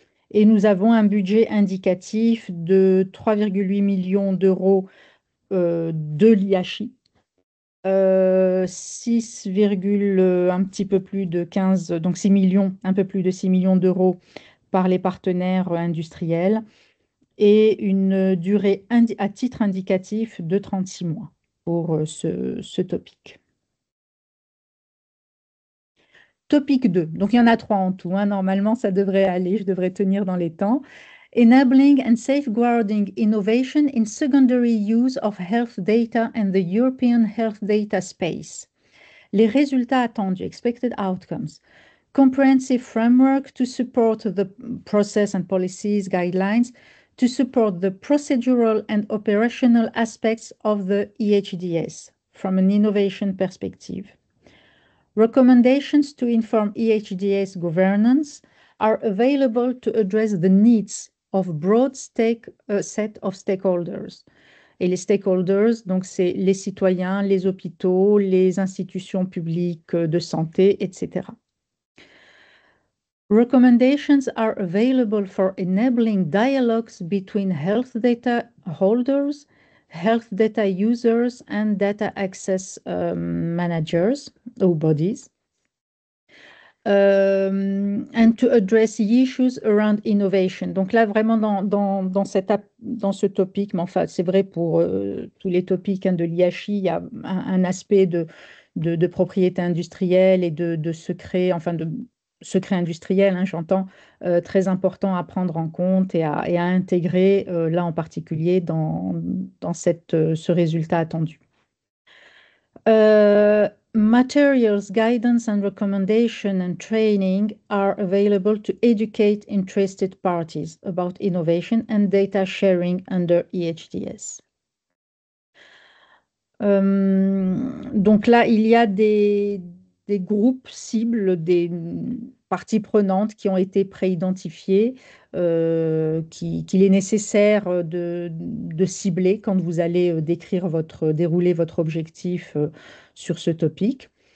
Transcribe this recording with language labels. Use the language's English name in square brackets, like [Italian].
[French] Et nous avons un budget indicatif de 3,8 millions d'euros de l'IHI, 6, un petit peu plus de 15, donc 6 millions, un peu plus de 6 millions d'euros par les partenaires industriels et une durée à titre indicatif de 36 mois pour ce topic. Topic 2, donc il y en a 3 en tout, hein. Normalement, ça devrait aller, je devrais tenir dans les temps. [English] Enabling and safeguarding innovation in secondary use of health data and the European health data space. [French] Les résultats attendus, [English] expected outcomes. Comprehensive framework to support the process and policies guidelines to support the procedural and operational aspects of the EHDS from an innovation perspective. Recommendations to inform EHDS governance are available to address the needs of broad set of stakeholders. [French] Et les stakeholders, donc c'est les citoyens, les hôpitaux, les institutions publiques de santé, etc. [English] Recommendations are available for enabling dialogues between health data holders, health data users, and data access managers or bodies. And to address the issues around innovation. [French] Donc là, vraiment dans ce topic, mais enfin, c'est vrai pour tous les topics de l'IHI, il y a un aspect de propriété industrielle et de secret, enfin de secret industriel, hein, j'entends, très important à prendre en compte et à intégrer, là en particulier, dans ce résultat attendu. [English] Materials, guidance, and recommendation and training are available to educate interested parties about innovation and data sharing under EHDS. [French] Donc là, il y a des groupes cibles, des parties prenantes qui ont été préidentifiées, qu'il est nécessaire de cibler quand vous allez dérouler votre objectif sur ce topic.